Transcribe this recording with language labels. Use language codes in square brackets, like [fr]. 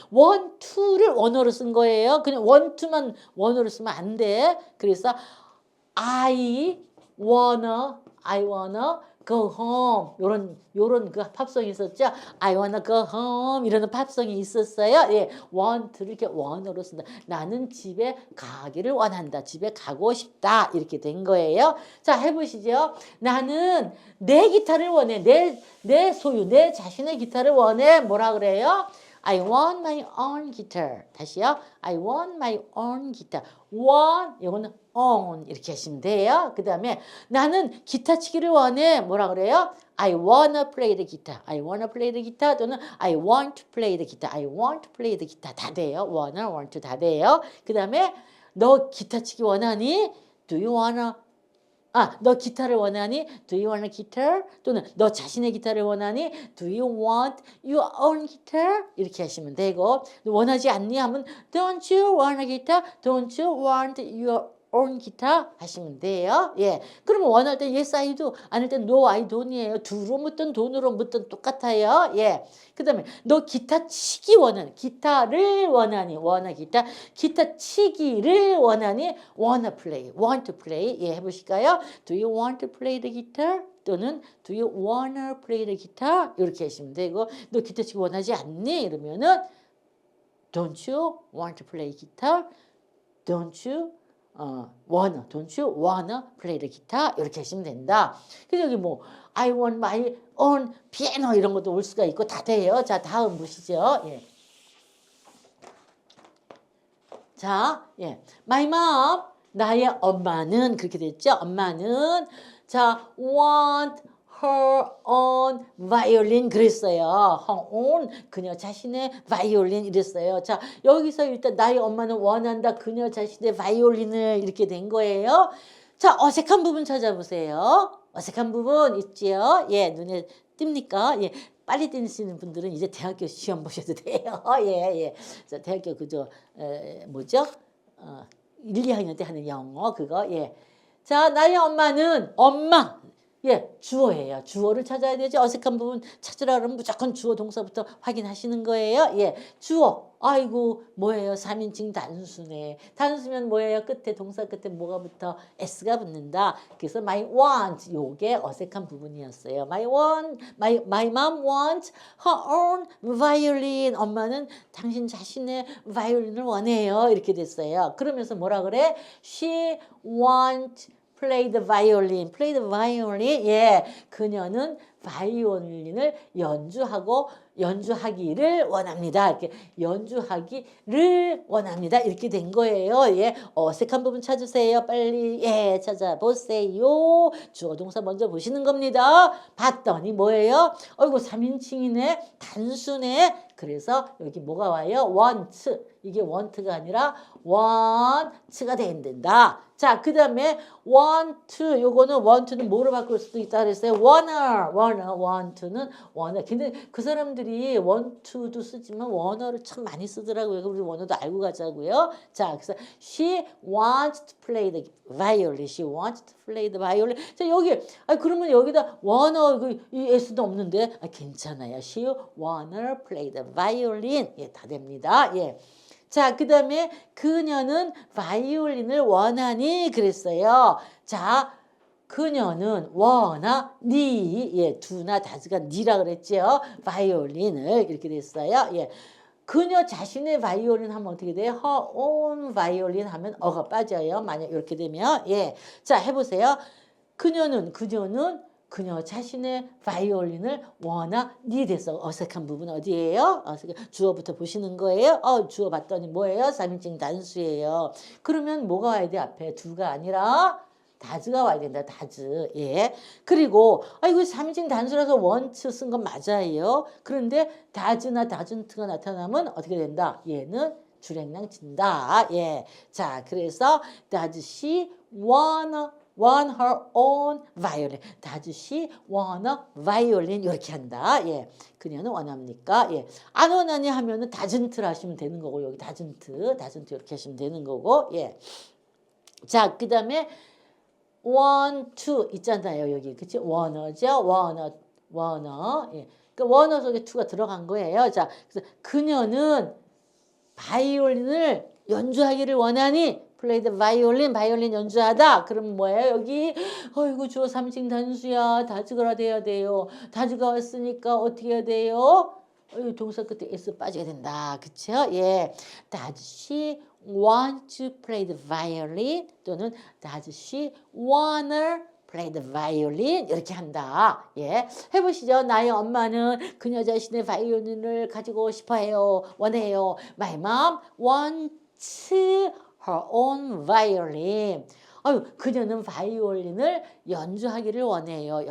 [ko] want to를 원어로 쓴 거예요. 그냥 want to만 원어로 쓰면 안 돼. 그래서 [en] I wanna go home [ko] 요런 그 팝송이 있었죠. [en] I wanna go home [ko] 이라는 팝송이 있었어요. 예, want를 이렇게 wan으로 쓴다. 나는 집에 가기를 원한다. 집에 가고 싶다. 이렇게 된 거예요. 자, 해보시죠. 나는 내 기타를 원해. 내 소유, 내 자신의 기타를 원해. 뭐라 그래요? [en] I want my own guitar. [ko] 다시요. [en] I want my own guitar. [ko] want 이거는 own 이렇게 하시면 돼요. 그 다음에 나는 기타 치기를 원해. 뭐라 그래요? [en] I wanna play the guitar. I wanna play the guitar [ko] 또는 [en] I want to play the guitar. I want to play the guitar [ko] 다 돼요. [en] wanna, want to [ko] 다 돼요. 그 다음에 너 기타 치기 원하니? [en] Do you wanna [ko] 너 기타를 원하니? [en] Do you want a guitar? [ko] 또는 너 자신의 기타를 원하니? [en] Do you want your own guitar? [ko] 이렇게 하시면 되고 원하지 않니? 하면 [en] Don't you want a guitar? Don't you want your own guitar? [ko] 하시면 돼요. 예. 그러면 원할 때 yes I do, 안 할 때 no I don't이에요. do로 묻든 don으로 묻든 똑같아요. 예. 그 다음에 너 기타 치기 원하니? 기타를 원하니? wanna 기타. 기타 치기를 원하니? [en] wanna play, want to play. [ko] 예, 해보실까요? [en] Do you want to play the guitar? [ko] 또는 [en] Do you wanna play the guitar? [ko] 이렇게 하시면 되고 너 기타 치기 원하지 않니? 이러면은 [en] Don't you want to play guitar? Don't you don't you wanna play the guitar? [ko] 이렇게 하시면 된다. 그래서 여기 뭐 [en] I want my own piano [ko] 이런 것도 올 수가 있고 다 돼요. 자, 다음 보시죠. 예. 자, 예. [en] My mom, [ko] 나의 엄마는 그렇게 됐죠. 엄마는 자, [en] want her own violin [ko] 그랬어요. her own 그녀 자신의 바이올린 이랬어요. 자, 여기서 일단 나의 엄마는 원한다. 그녀 자신의 바이올린을 이렇게 된 거예요. 자, 어색한 부분 찾아보세요. 어색한 부분 있지요? 예, 눈에 띕니까? 예. 빨리 뛰시는 분들은 이제 대학교 시험 보셔도 돼요. 예, 예. 자, 대학교 뭐죠? 1, 2학년 때 하는 영어 그거. 예. 자, 나의 엄마는 엄마. 예, 주어예요. 주어를 찾아야 되죠. 어색한 부분 찾으라 그러면 무조건 주어 동사부터 확인하시는 거예요. 예, 주어. 아이고, 뭐예요? 3인칭 단수네. 단수면 뭐예요? 끝에 동사 끝에 뭐가 붙어? s가 붙는다. 그래서 my want 요게 어색한 부분이었어요. [en] my mom wants her own violin. [ko] 엄마는 당신 자신의 바이올린을 원해요. 이렇게 됐어요. 그러면서 뭐라 그래? [en] She wants play the violin. play the violin. 예. [ko] 그녀는 바이올린을 연주하기를 원합니다. 이렇게 연주하기를 원합니다. 이렇게 된 거예요. 예. 어색한 부분 찾으세요. 빨리. 예, 찾아보세요. 주어 동사 먼저 보시는 겁니다. 봤더니 뭐예요? 어이구, 3인칭이네. 단수네. 그래서 여기 뭐가 와요? want. 이게 want가 아니라 want가 된다. 자, 그 다음에 요거는 want는 뭐로 바꿀 수도 있다 그랬어요? want는 wanna. 근데 그 사람들이 want도 쓰지만 wanna를 참 많이 쓰더라고요. 우리 wanna도 알고 가자고요. 자, 그래서 [en] she wants to play the violin. She wants to play the violin. [ko] 자, 여기 그러면 여기다 wanna 이 s도 없는데 괜찮아요. [en] She wanna play the violin. [ko] 예, 다 됩니다. 예. 자, 그 다음에 그녀는 바이올린을 원하니 그랬어요. 자, 그녀는 원하니. 예, 두나 다즈가 니라 그랬죠. 바이올린을 이렇게 됐어요. 예. 그녀 자신의 바이올린 하면 어떻게 돼요? her own 바이올린 하면 어가 빠져요. 만약 이렇게 되면. 예. 자, 해보세요. 그녀는 그녀 자신의 바이올린을 원하니 돼서 어색한 부분 어디예요? 주어부터 보시는 거예요. 주어 봤더니 뭐예요? 3인칭 단수예요. 그러면 뭐가 와야 돼? 앞에 두가 아니라 다즈가 와야 된다. 다즈. 예. 그리고 이거 3인칭 단수라서 원트 쓴 건 맞아요. 그런데 다즈나 다즌트가 나타나면 어떻게 된다? 얘는 줄행량 친다. 예. 자, 그래서 [en] does she want her own violin. does she want a violin? 이렇게 한다. 예. [ko] 그녀는 원합니까? 예. 안 원하니 하면은 doesn't를 하시면 되는 거고, 여기 doesn't 이렇게 하시면 되는 거고, 예. 자, 그 다음에 want to 있잖아요. 여기. 그치? wanna죠? wanna. 예. 그 wanna 속에 to가 들어간 거예요. 자, 그래서 그녀는 바이올린을 연주하기를 원하니 [en] play the violin, [ko] 바이올린 연주하다. 그럼 뭐예요? 여기 어이구 주어 3인칭 단수야. 다즈가 돼야 돼요. 다즈가 왔으니까 어떻게 해야 돼요? 동사 끝에 s 빠지게 된다. 그쵸? 예. [en] Does she want to play the violin? [ko] 또는 [en] Does she wanna play the violin? [ko] 이렇게 한다. 예. 해보시죠. 나의 엄마는 그녀 자신의 바이올린을 가지고 싶어해요. 원해요. [en] My mom wants her own violin. [ko] 그녀는 바이올린을 연주하기를 원해요.